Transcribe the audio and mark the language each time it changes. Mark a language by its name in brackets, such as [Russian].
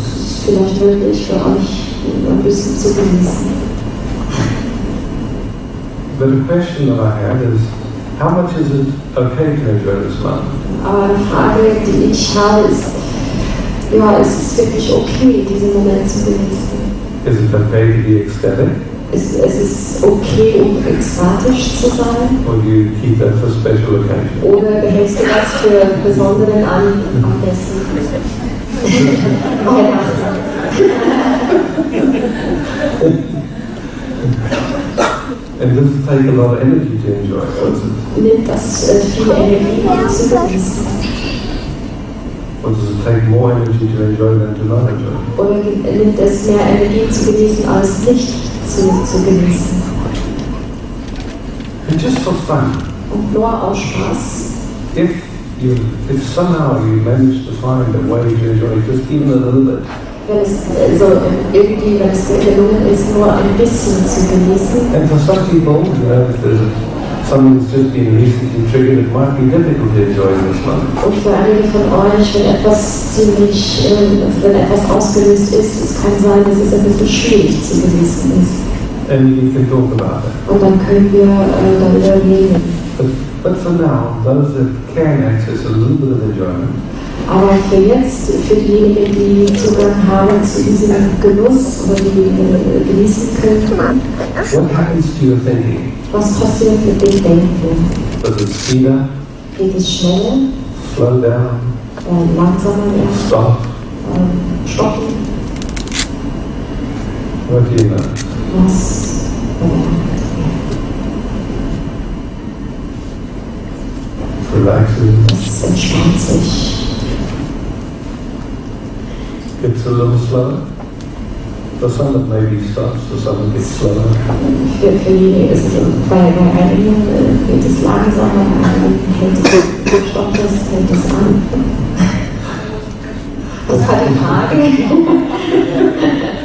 [German] ist es vielleicht möglich für euch ein bisschen zu genießen. [English] But the question that I have is, how much is it okay to enjoy this moment? [German] Aber eine Frage, die ich habe, ist, ja, es ist wirklich okay, diesen Moment zu genießen. [English] Is it okay to be ecstatic? [German] Es ist okay, um ekstatisch zu sein. [English] Or do you keep that for special occasions? [German] Oder behältst du das für besonderen Anlässen? [English] And does it take a lot of energy to enjoy it? [German] Nimmt das viel Energie zu genießen? [English] Or does it take more energy to enjoy than to not enjoy? [German] Oder nimmt es mehr Energie zu genießen, als nicht zu genießen? [English] And just for fun, [German] Und nur aus Spaß, [English] if somehow you manage to find a way to enjoy just even a little bit, [German] wenn es irgendwie, wenn es dir gelungen ist, nur ein bisschen zu genießen. [English] and for some people, if there's something that's just been recently triggered, it might be difficult to enjoy this moment. [German] Und für einige von euch, wenn etwas ausgelöst ist, es kann sein, dass es ein bisschen schwierig zu genießen ist. [English] And you can talk about it. [German] Und dann können wir darüber reden. [English] But for now, those that can access a little bit of enjoyment, [German] Aber für jetzt, für diejenigen, die Zugang haben zu diesem Genuss oder die genießen können, [English] what happens to your thinking? [German] was passiert mit dem Denken? [English] Does it speed up, [German] Geht es schneller, [English] slow down, [German] langsamer werden, [English] stop? [German] stoppen? [English] What do you know? [German] Was [English] Relaxes, [German] es entspannt sich. [English] gets a little slower. For some it maybe stops, for some it gets slower. [German] Für diejenigen ist es bei einigen geht es langsamer, bei anderen stoppt es, hält es an. Das war die Frage.